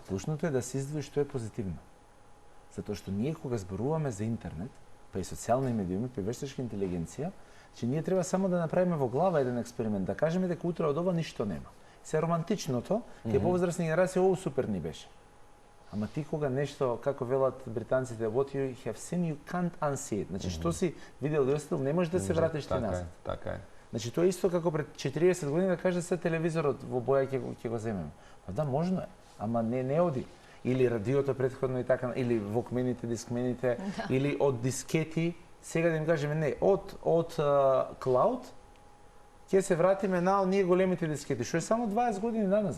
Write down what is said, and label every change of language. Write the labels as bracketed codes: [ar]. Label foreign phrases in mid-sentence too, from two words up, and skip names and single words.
[mk] Клучното е да се издвои што е позитивно. Затоа што ние кога зборуваме за интернет, па и социјални медиуми, па и вештачка интелигенција, че ние треба само да направиме во глава еден експеримент, да кажеме дека утре од ова ништо нема. Се романтичното, тие повозрастни генерации, ово супер ни беше. Ама ти кога нешто, како велат британците, [en] what you have seen, you can't unsee it. [mk] Значи, што си видел и остил, не можеш да се вратиш ти назад. Така е. Значи, тоа е исто како пред 40 години да каже се телевизорот во боја ќе го земеме. Па да, можно е, ама не оди. Или радиото претходно и така, или вокмените, дискмените, или од дискети. Сега да им кажеме не, од клауд ќе се вратиме на оние големите дискети, што е само 20 години назад.